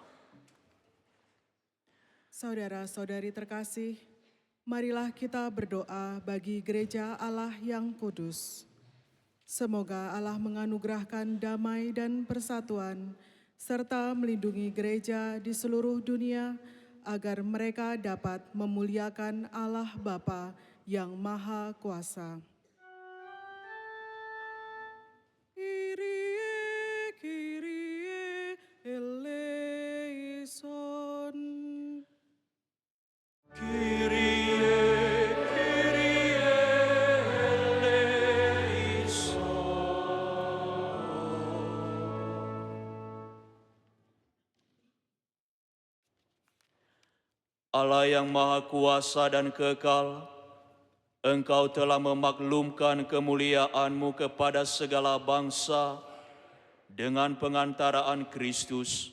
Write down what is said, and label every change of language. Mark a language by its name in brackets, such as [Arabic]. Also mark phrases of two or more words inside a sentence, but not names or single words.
[Indonesian] Saudara-saudari terkasih, marilah kita berdoa bagi gereja Allah yang kudus. Semoga Allah menganugerahkan damai dan persatuan, serta melindungi gereja di seluruh dunia, agar mereka dapat memuliakan Allah Bapa yang Maha Kuasa. [Greek] Κύριε, Κύριε, ελέησον. Κύριε, Κύριε ελέησον. [Indonesian] Allah yang Maha Kuasa dan kekal, Engkau telah memaklumkan kemuliaan-Mu kepada segala bangsa dengan pengantaraan Kristus.